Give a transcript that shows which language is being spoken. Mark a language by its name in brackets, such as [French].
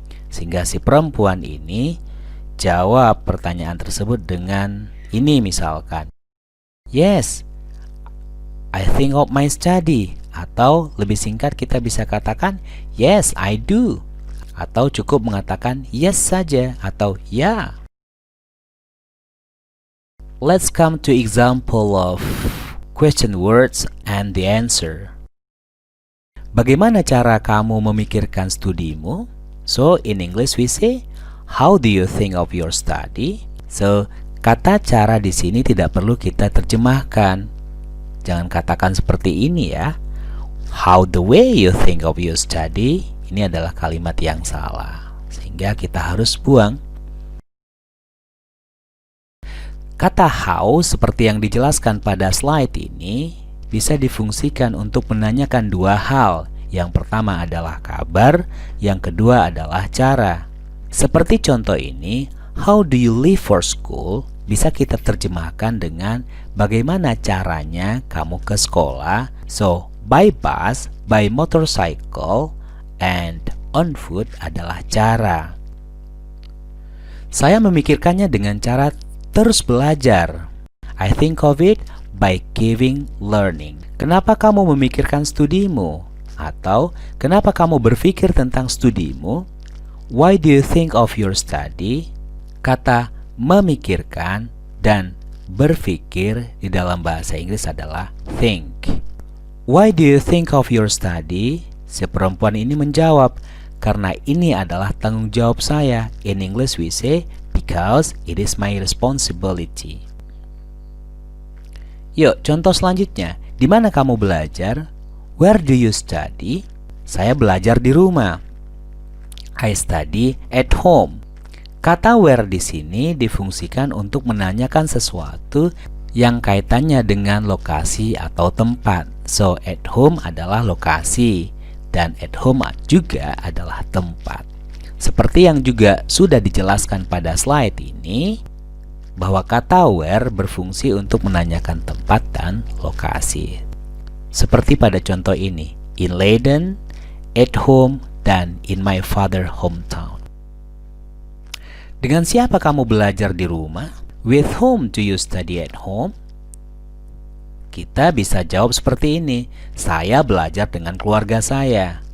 [Indonesian] Sehingga si perempuan ini jawab pertanyaan tersebut dengan ini misalkan. [English] Yes, I think of my study. [Indonesian] Atau lebih singkat kita bisa katakan [English] yes, I do. [Indonesian] Atau cukup mengatakan yes saja atau ya. [English] Let's come to example of question words and the answer. [Indonesian] Bagaimana cara kamu memikirkan studimu? [English] So, in English we say, how do you think of your study? [Indonesian] So, kata cara di sini tidak perlu kita terjemahkan. Jangan katakan seperti ini ya. [English] How the way you think of your study? [Indonesian] Ini adalah kalimat yang salah. Sehingga kita harus buang. Kata how seperti yang dijelaskan pada slide ini bisa difungsikan untuk menanyakan dua hal. Yang pertama adalah kabar, yang kedua adalah cara. Seperti contoh ini, [English] how do you leave for school? [Indonesian] Bisa kita terjemahkan dengan bagaimana caranya kamu ke sekolah. [English] So, by bus, by motorcycle, and on foot [Indonesian] adalah cara. Saya memikirkannya dengan cara terus belajar. [English] I think of it by keeping learning. [Indonesian] Kenapa kamu memikirkan studimu? Atau kenapa kamu berpikir tentang studimu? [English] Why do you think of your study? [Indonesian] Kata memikirkan dan berpikir di dalam bahasa Inggris adalah think. [English] Why do you think of your study? [Indonesian] Si perempuan ini menjawab, karena ini adalah tanggung jawab saya. [English] In English we say, because it is my responsibility. [Indonesian] Yuk, contoh selanjutnya. Di mana kamu belajar? [English] Where do you study? [Indonesian] Saya belajar di rumah. [English] I study at home. [Indonesian] Kata where di sini difungsikan untuk menanyakan sesuatu yang kaitannya dengan lokasi atau tempat. So, at home adalah lokasi dan at home juga adalah tempat. Seperti yang juga sudah dijelaskan pada slide ini, bahwa kata where berfungsi untuk menanyakan tempat dan lokasi. Seperti pada contoh ini, in Leiden, at home, dan [English] in my father hometown. [Indonesian] Dengan siapa kamu belajar di rumah? [English] With whom do you study at home? [Indonesian] Kita bisa jawab seperti ini, saya belajar dengan keluarga saya.